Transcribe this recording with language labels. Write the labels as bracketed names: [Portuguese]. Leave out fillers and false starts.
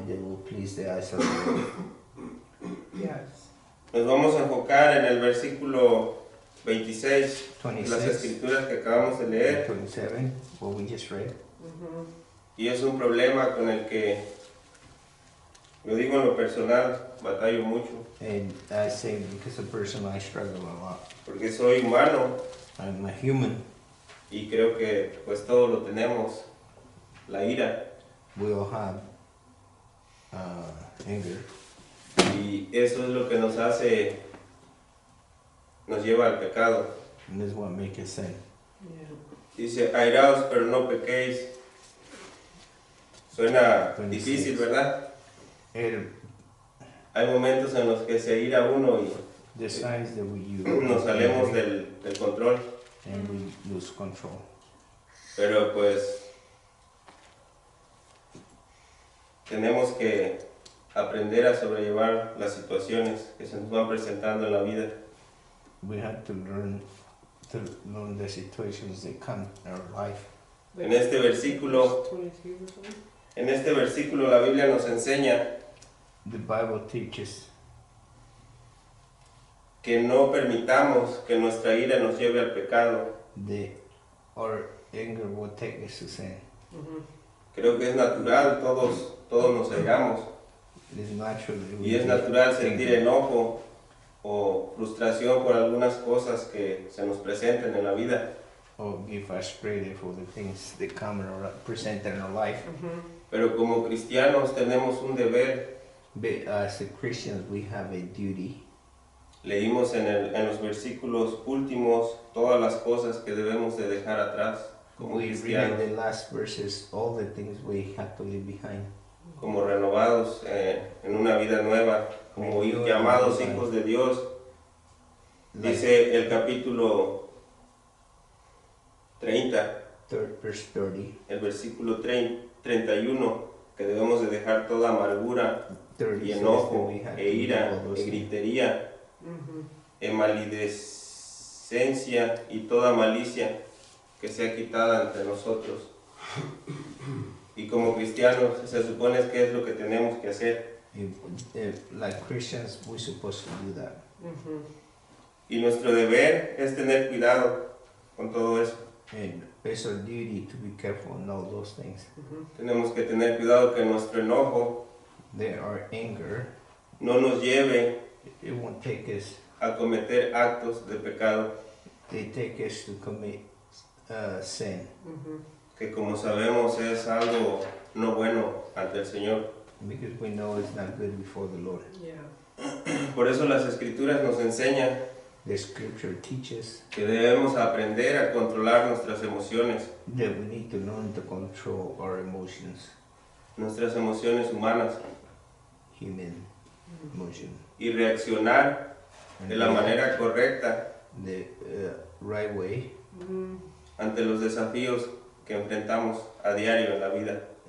[English] that will please the eyes of the Lord. Yes. [Spanish] Nos vamos a enfocar en el versículo 26 de las [English] 26 [Spanish] escrituras que acabamos de leer, [English] 27, what we just read. [Spanish] y es un problema con el que, lo digo en lo personal, batallo mucho, [English] And I say because a person I struggle a lot. [Spanish] porque soy humano [English] I'm a human. [Spanish] y creo que pues todos lo tenemos, la ira, [English] We all have anger. [Spanish] y eso es lo que nos lleva al pecado. [English] And this is what makes us sin. Yeah. [Spanish] Dice, airaos pero no pequéis. Suena [English] 26. [Spanish] difícil, ¿verdad? [English] And [Spanish] Hay momentos en los que se ira uno y [English] the signs that we use, [Spanish] nos salemos del control, [English] and we lose control. [Spanish] pero pues tenemos que aprender a sobrellevar las situaciones que se nos van presentando en la vida. [English] We have to learn the situations that come in our life. [Spanish] En este versículo, [English] 22 or something? [Spanish] en este versículo la Biblia nos enseña [English] The Bible teaches [Spanish] que no permitamos que nuestra ira nos lleve al pecado. [English] that our anger will take us to sin. [Spanish] Creo que es natural, todos nos airamos. [English] It is natural. that we [Spanish] Y es [English] get [Spanish] natural sentir [English] angry [Spanish] enojo o frustración por algunas cosas que se nos presenten en la vida. [English] or get frustrated for the things that come in our, present in our life. [Spanish] Pero como cristianos tenemos un deber. [English] But as a Christians, we have a duty. [Spanish] Leímos en los versículos últimos todas las cosas que debemos de dejar atrás como [English] We read in [Spanish] cristianos, [English] the last verses all the things we have to leave behind. [Spanish] como renovados en una vida nueva, como llamados hijos de Dios. [English] Like [Spanish] Dice el capítulo 30, [English] verse 30, [Spanish] el versículo 31, que debemos de dejar toda amargura [English] 30 [Spanish] y [English] says [Spanish] enojo, [English] that we have to [Spanish] e [English] leave [Spanish] ira, [English] all those [Spanish] e [English] things. [Spanish] gritería, e maledicencia y toda malicia que sea quitada entre nosotros. Y como cristianos se supone que es lo que tenemos que hacer. [English] Like Christians, we're supposed to do that. [Spanish] Y nuestro deber es tener cuidado con todo eso. [English] And it's our duty to be careful in all those things. [Spanish] Tenemos que tener cuidado que nuestro enojo [English] There are anger. [Spanish] no nos lleve [English] It won't take us. [Spanish] a cometer actos de pecado, [English] They take us to commit sin, [Spanish] que como sabemos es algo no bueno ante el Señor. [English] because we know it's not good before the Lord. Yeah. [Spanish] Por eso las escrituras nos enseñan [English] The Scripture teaches [Spanish] que debemos aprender a controlar nuestras emociones, [English] that we need to learn to control our emotions, [Spanish] nuestras emociones humanas, [English] human emotion, [Spanish] y reaccionar [English] and [Spanish] de la manera correcta [English] the right way [Spanish] ante los desafíos que enfrentamos a diario en la vida.